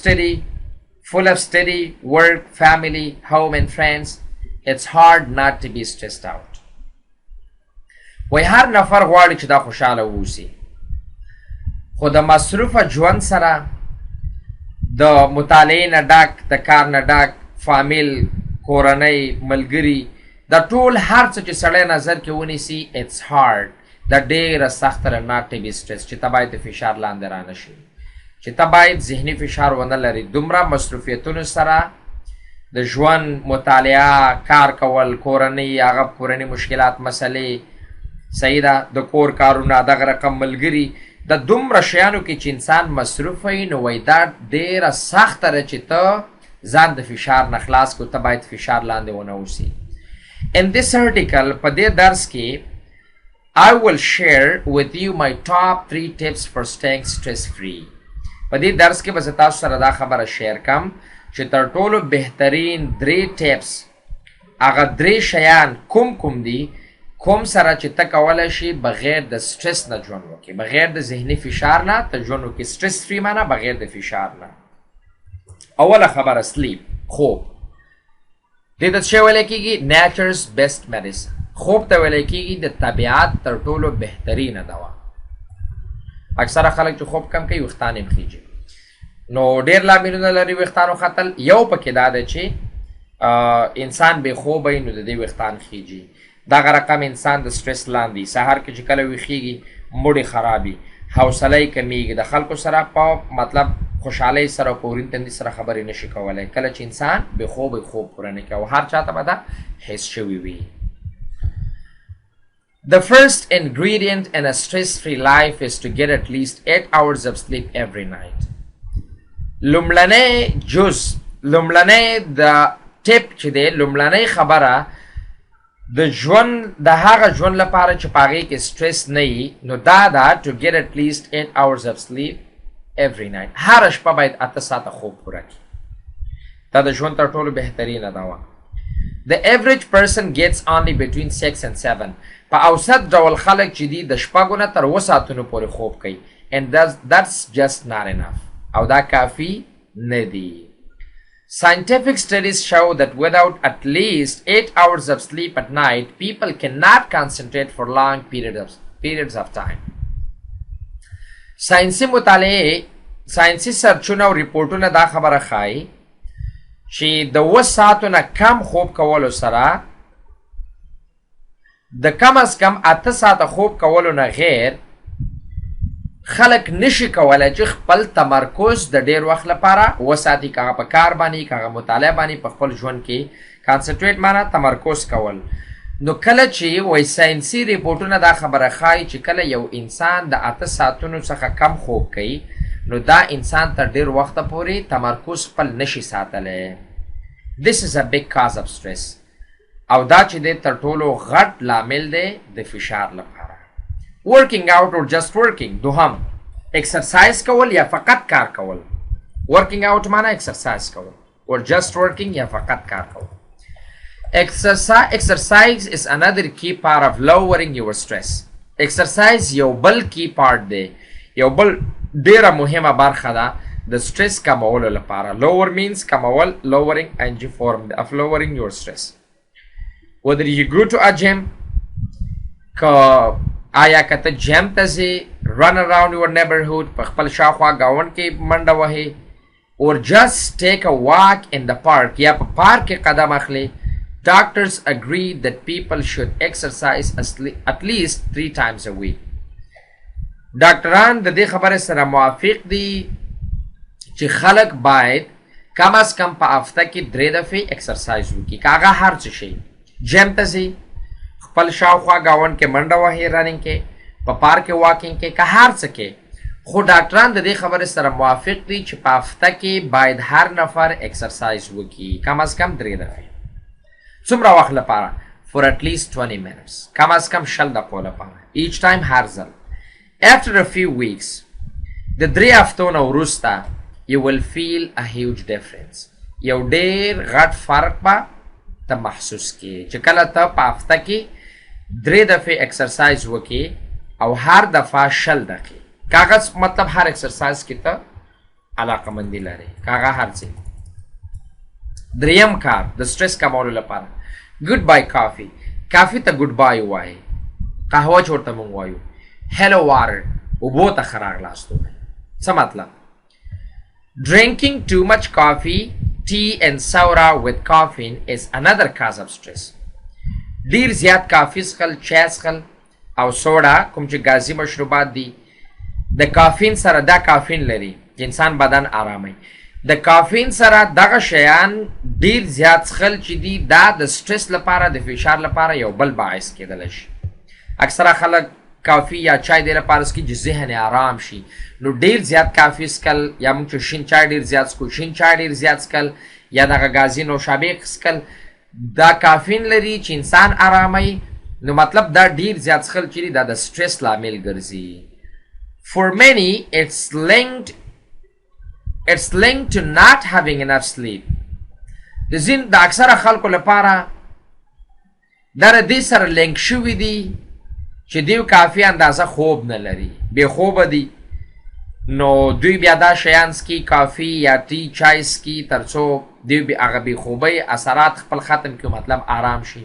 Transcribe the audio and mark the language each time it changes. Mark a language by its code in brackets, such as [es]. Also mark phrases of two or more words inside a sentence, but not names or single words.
[en] of study work family home and friends it's hard not to be stressed out [ps] وای هر نفر غواړي چې دا خوشحاله اوسي خو د مصروفه ژوند سره د مطالعې نه ډک د کار نه ډک فامیل کورنۍ ملګري د ټول هر څه چې سړی نظر کې ونیسي [en] it's hard [ps] د ډېره سخته ده [en] not to be stressed [ps] چې ته باید د فشار لاندې رانه شي چې ته باید ذهني فشار ونه لري دومره مصروفیتونو سره د ژوند مطالعه کار کول کورنۍ هغه کورنۍ مشکلات مسلې صحیح ده د کور کارونه دغه رقم ملګري د دومره شیانو کې چې انسان مصروف وي نو وایي دا ډېره سخته ده چې ته ځان د فشار نه خلاص کړو ته باید فشار لاندې ونه اوسي [en] In this article [ps] په دې درس کې [en] I will share with you my top 3 tips for staying stress free [ps] په دې درس کې به زه تاسو سره دا خبره شیر کم چې تر ټولو بهترین 3 ټیپس هغه 3 شیان کوم دي کوم سره چې ته کولی شي بغیر د سټرس نه ژوند وکړي بغیر د ذهني فشار نه ته ژوند وکړي [en] stress free [ps] معنی بغیر د فشار نه اوله خبره سلیپ خوب دې ته څه ویل کېږي [en] nature's best medicine [ps] خوب ته ویل کېږي د طبیعت تر ټولو بهترینه دوا اکثره خلک چې خوب کم کوي ویښتان یې خیږي نو ډېر لاملونه لري ویښتانو ختل یو پکې دا ده چې انسان بې خوبه وي نو د دې ویښتان خیږي دغه رقم انسان د سټرس لاندې سهار کې چې کله ویښیږي موډ خرابي حوصله یې کمیږي د خلکو سره په مطلب خوشحالۍ سره او په ورین تندي سره خبرې نشي کولی کله چې انسان بې خوبه خوب پوره نه کوي او هر چاته به دا حس شوي وي [en] The first ingredient in a stress-free life is to get at least 8 hours of sleep every night. [ps] لومړنی جز لومړنی د ټیپ چې دی لومړنی خبره د ژوند د هغه ژوند لپاره چې په هغې کې سټرس نه وي نو دا ده to [en] get at least 8 hours of sleep every night [ps] هره شپه باید 8 ساعته خوب پوره کړي دا د ژوند تر ټولو بهترینه ده [en] The average person gets only between 6 and 7 [ps] په اوسط ډول خلک چې دي د شپږو نه تر 7 ساعتونو پورې خوب کوي [en] and that's just not enough [ps] او دا کافي نه دي [en] Scientific studies show that without at least 8 hours of sleep at night, people cannot concentrate for long periods of time. [ps] ساینسي مطالعه ساینسي سرچونه او ریپورټونه دا خبره ښایي چې د 7 ساعتو نه کم خوب کولو سره د کم از کم 8 ساعته خوب کولو نه غیر خلک نشي کولی چې خپل تمرکز د ډیر وخت لپاره وساتي که هغه په کار باندې که هغه مطالعه باندې په خپل ژوند کې کانسنټریټ معنی تمرکز کول نو کله چې وایي ساینسي ریپورټونه دا خبره ښایي چې کله یو انسان د 8 ساعتونو څخه کم خوب کوي نو دا انسان تر ډیر وخته پورې تمرکز خپل نشي ساتلی [en] This is a big cause of stress [ps] او دا چې دی تر ټولو غټ لامل دی د فشار لپاره [en] Working out or just working [ps] دوهم exercise کول یا فقط کار کول [en] Working out [ps] معنی exercise کول [en] or just working [ps] یا فقط کار کول [en] Exercise is another key part of lowering your stress Exercise [ps] یو بل [en] key part [ps] دی یو بل ډیره مهمه برخه ده د stress کمولو لپاره [en] Lower means کمول lowering and form of lowering your stress Whether you go to a gym [ps] آیا که ته جیم ته ځې [en] run around your neighborhood [ps] په خپل شاوخوا ګاونډ کې منډه وهې [en] or just take a walk in the park [ps] یا په پارک کې [en] قدم اخلي doctors agree that people should exercise at least 3 times a week [ps] ډاکټران د دې خبرې سره موافق دي چې خلک باید کم از کم په هفته کې 3 دفعې exercise وکړي که هغه هر څه شي جیم ته ځي خپل شاوخوا ګاونډ کې منډه وهي رننګ کې په پارک کې واکینګ کې که هر څه کې خو ډاکټران د دې خبرې سره موافق دي چې په هفته کې باید هر نفر ایکسرسایز وکړي کم از کم 3 دفعې څومره وخت لپاره [en] for at least 20 minutes. [ps] کم از کم شل دقیقو لپاره. [en] Each time [ps] هر ځل. [en] After a few weeks, [ps] د 3 هفتو نه وروسته [en] you will feel a huge difference. [ps] یو ډیر غټ فرق به ته محسوس کې چې کله ته په هفته کې 3 دفعې اکسرسایز وکې او هر دفعه شل دقیقې. کاغذ مطلب هر اکسرسایز کې ته علاقه مندي لري. کاغذ هر څه. دریم کار د سټرس کمولو لپاره [en] good bye [ps] کافي. کافي ته [en] good bye [ps] وایي. قهوه چورته مونږ وایو. [en] hello water [ps] اوبو ته ښه راغلاست ووایي. څه مطلب؟ [en] Drinking too much coffee, tea and soda with caffeine is another cause of stress. [ps] ډیر زیات کافي څښل، چای څښل او سوډا کوم چې ګازي مشروبات دي د کافین سره دا کافین لري چې انسان بدن آراموي. د کافین سره دغه شیان ډیر زیات څښل چې دي دا د سټرس لپاره د فشار لپاره یو بل باعث کېدلی شي. اکثره خلک کافي یا چای دی لپاره څښي چې ذهن آرام شي. نو ډیر زیات کافي څښل یا موږ چې شین چای ډیر زیات څښو، شین چای ډیر زیات څښل یا دغه ګازي نوشابې څښل دا کافین لري چې انسان آراموي. نو مطلب دا ډیر زیات څښل چې دي دا د سټرس لامل ګرځي. [en] For many, it's linked to not having enough sleep. [ps] د اکثره خلکو لپاره دا د دې سره لینک شوي دي چې دوی کافي اندازه خوب نه لري، بې خوبه دي. نو دوی بیا دا شیان څکي کافي یا ټي چای څکي تر څو دوی هغه بې خوبۍ اثرات خپل ختم کړي، مطلب آرام شي.